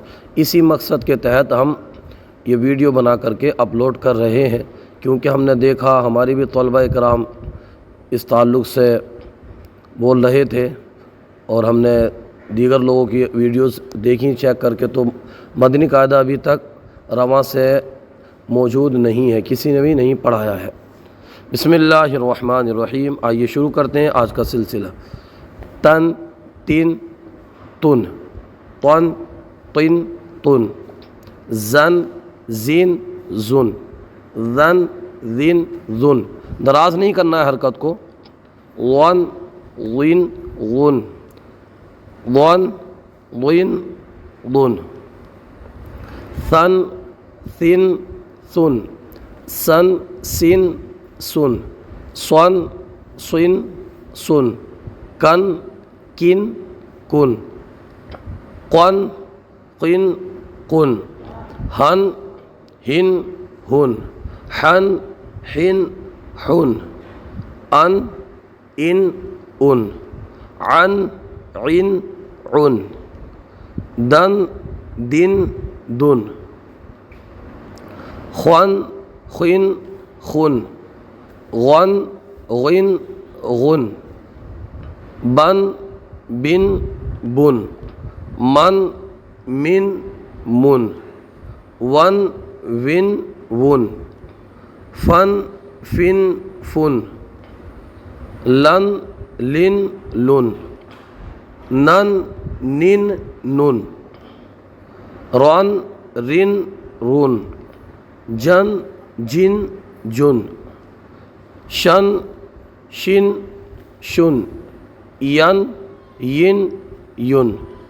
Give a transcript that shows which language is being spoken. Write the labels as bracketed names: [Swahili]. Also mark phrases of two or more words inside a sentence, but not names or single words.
[Urdu] اسی مقصد کے تحت ہم یہ ویڈیو بنا کر کے اپلوڈ کر رہے ہیں، کیونکہ ہم نے دیکھا ہماری بھی طلبہ کرام اس تعلق سے بول رہے تھے اور ہم نے دیگر لوگوں کی ویڈیوز دیکھیں چیک کر کے، تو مدنی قاعدہ ابھی تک رواں سے موجود نہیں ہے، کسی نے بھی نہیں پڑھایا ہے۔ [Arabic] بسم اللہ الرحمن الرحیم، [Urdu] آئیے شروع کرتے ہیں آج کا سلسلہ۔ [Arabic] تن تین تن، طن طن تن، زن زین زن، ذن ذن ذن، [Urdu] دراز نہیں کرنا ہے حرکت کو۔ [Arabic] ون غن غن، ون غن غن، ثن ثن ثن، سن سن سن، صن صن سن، کن کن کن، قن قن قن، ہن ہن ہن، حن حن حن، ان ان ان، عن عن عن، دن دن دن، خن خن خن، غن غن غن، بن بن بن، من من من، ون ون ون، فن فن فن، لن لن لن، نن نن نن، رن رن رن، جن جن جن، شن شن شن، ین ین ین،